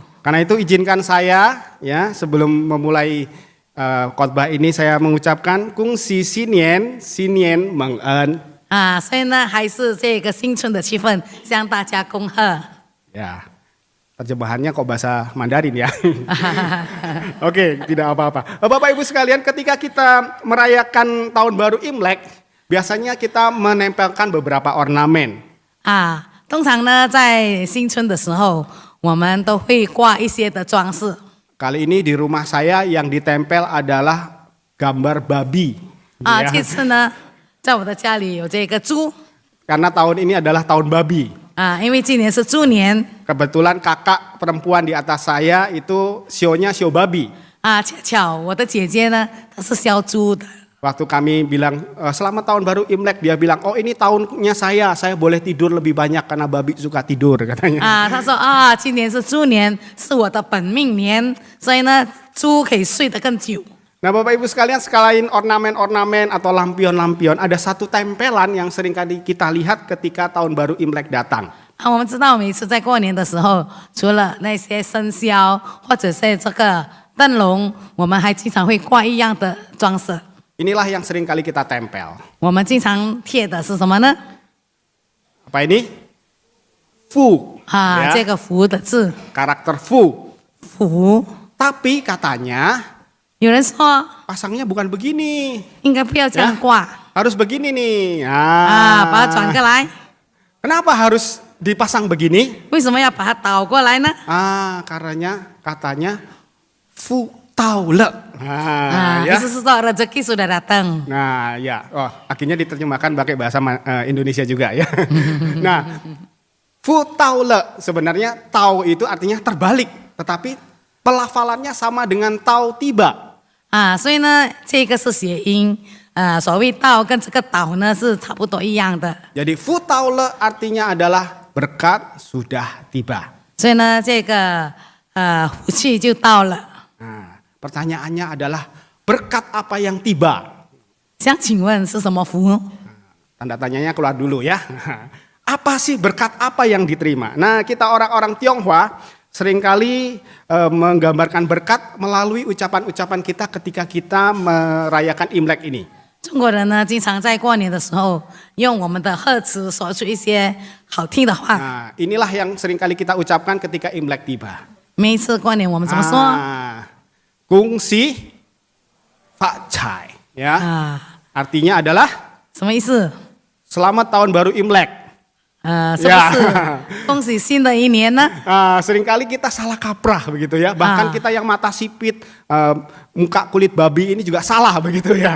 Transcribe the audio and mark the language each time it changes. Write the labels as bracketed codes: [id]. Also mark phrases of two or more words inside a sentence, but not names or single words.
[id] Karena itu izinkan saya ya sebelum memulai khotbah ini saya mengucapkan [zh] 恭喜新年蒙恩. 所以呢，还是这个新春的气氛，向大家恭贺。 [id] Ya, terjemahannya kok bahasa Mandarin ya. Oke, tidak apa-apa. Bapak Ibu sekalian, ketika kita merayakan tahun baru Imlek, biasanya kita menempelkan beberapa ornamen. [zh] 通常呢，在新春的时候，我们都会挂一些的装饰。 [id] Kali ini di rumah saya yang ditempel adalah gambar babi. [zh] 这次呢，在我的家里有这个猪。 [id] Karena tahun ini adalah tahun babi. [zh] 因为今年是猪年。 [id] Kebetulan kakak perempuan di atas saya itu sionya sio babi. [zh] 恰巧我的姐姐呢，她是烧猪的。 [id] Waktu kami bilang selamat tahun baru Imlek, dia bilang oh ini tahunnya saya boleh tidur lebih banyak karena babi suka tidur katanya. [zh] 她说今年是猪年，是我的本命年，所以呢，猪可以睡得更久。 [id] Nah Bapak Ibu sekalian, sekalian ornamen-ornamen atau lampion-lampion, ada satu tempelan yang sering kali kita lihat ketika tahun baru Imlek datang. [zh] 我们知道每次在过年的时候，除了那些生肖或者是这个灯笼，我们还经常会挂一样的装饰。 [id] Inilah yang sering kali kita tempel. [zh] 我们经常贴的是什么呢？ [id] Apa ini? Fu. [zh] 这个福的字， [id] Karakter Fu. [zh] 福。 [id] Tapi katanya [zh] 有人说 [id] pasangnya bukan begini. [zh] 应该不要这样挂， [id] Harus begini nih. [zh] 把它转过来。 [id] Kenapa harus dipasang begini? [zh] 为什么要把它倒过来呢？ [id] Katanya [zh] 福到了. 意思是说 [id] rezeki sudah datang. Nah, ya. Oh, akhirnya diterjemahkan pakai bahasa Indonesia juga ya. Nah, [zh] 福到了 [id] sebenarnya tau itu artinya terbalik, tetapi pelafalannya sama dengan tau tiba. [zh] 所以呢，这个是谐音。所谓道跟这个岛呢是差不多一样的。 [id] Jadi [zh] 福到了 [id] artinya adalah berkat sudah tiba. [zh] 所以呢，这个福气就到了。 [id] Nah, pertanyaannya adalah berkat apa yang tiba? [zh] 想请问是什么福？ [id] Tanda tanyanya keluar dulu ya. Apa sih berkat apa yang diterima? Nah, kita orang-orang Tionghoa seringkali menggambarkan berkat melalui ucapan-ucapan kita ketika kita merayakan Imlek ini. [zh] 中国人呢，经常在过年的时候用我们的贺词说出一些好听的话。 [id] Nah, inilah yang seringkali kita ucapkan ketika Imlek tiba. [zh] 每一次过年我们怎么说？恭喜发财 ya. [id] Artinya adalah [zh] 什么意思？ [id] selamat tahun baru Imlek. [zh] 是不是恭喜新的一年呢？ [id] Seringkali kita salah kaprah begitu ya. Bahkan kita yang mata sipit, muka kulit babi ini juga salah begitu ya.